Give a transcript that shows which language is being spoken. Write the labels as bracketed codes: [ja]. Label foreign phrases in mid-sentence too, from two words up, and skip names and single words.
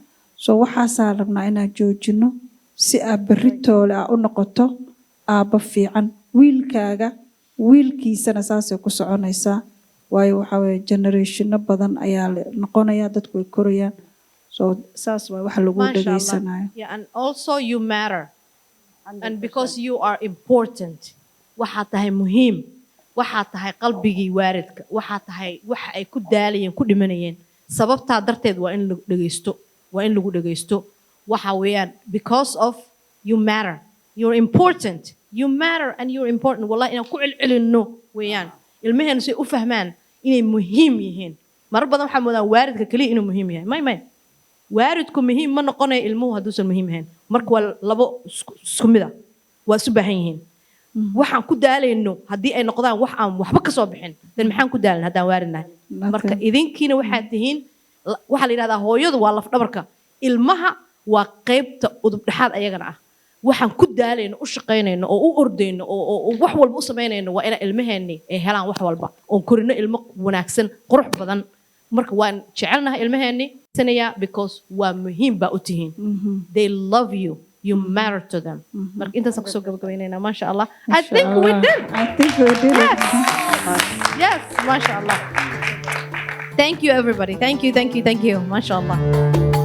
[so] So waxaasaa rabnaa inaan joojino si aad berri toole u noqoto aabba fiican. Wiilkaaga wiilkiisana saasay ku soconaysaa, waayo waxaa weeye generationno badan ayaa noqonaya, dadku way korayaan. So saas waa waxa lagu dhageysanayo. [en] Yeah, and also you matter. And because you are important, [so] waxaa tahay muhiim, waxaa tahay qalbigii waalidka, waxaa tahay waxa ay ku daalayeen ku dhimanayeen. Sababtaa darteed waa in lagu dhageysto, waa in lagu dhageysto. Waxa weeyaan [en] because of you matter. You're important. You matter and you're important. [so] Wallahi inaan ku celcelinno weeyaan. Ilmaheenu si u fahmaan inay muhiim yihiin. Marar badan waxaa moodaa waalidka kaliya inuu muhiim yahay. May. Waalidku muhiim ma noqonayo ilmuhu hadduusan muhiim ahayn. Marka waa labo isku mid ah. Waa isu baahan yihiin. Waxaan ku daalayno haddii ay noqdaan wax aan waxba ka soo bixin, dan maxaan ku daalan haddaan waalidnahay. Marka idinkiina waxaad tihiin, waxaa la yidhahdaa hooyadu waa laf dhabarka. Ilmaha waa qaybta udub dhexaad ayagana ah. Waxaan ku daalayno, u shaqaynayno oo u ordayno oo wax walba u samaynayno waa inay ilmaheeni ay helaan wax walba oo korino ilmo wanaagsan, qurux badan. Marka waan jecelnahay ilmaheeni sanaya because waa muhiim baa u tihiin. [en] They love you. You matter to them. [so] Marka intaas ku soo gabagabeynayna [ar] ma sha Allah. [en] I think we did. Yes. Yes, [ar] ma sha Allah. [en] Thank you everybody. Thank you. [ar] Ma sha Allah.